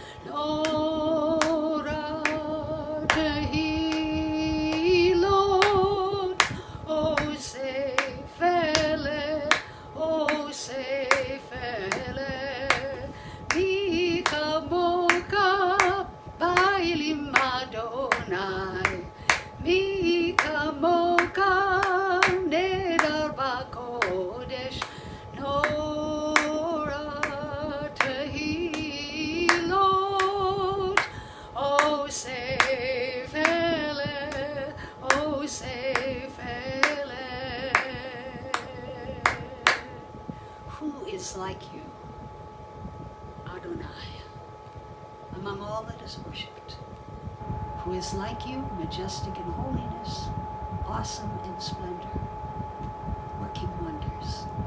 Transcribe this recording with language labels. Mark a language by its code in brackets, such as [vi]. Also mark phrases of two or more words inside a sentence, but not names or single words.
[he] נורא תהלות עושה פלא מי כמוכה באלים אדני מי כמוכה נאדר בקודש, נורא תהלות עושה פלא, [en] Who is like you, Adonai, among all that is worshipped? Who is like you, majestic in holiness, awesome in splendor, working wonders?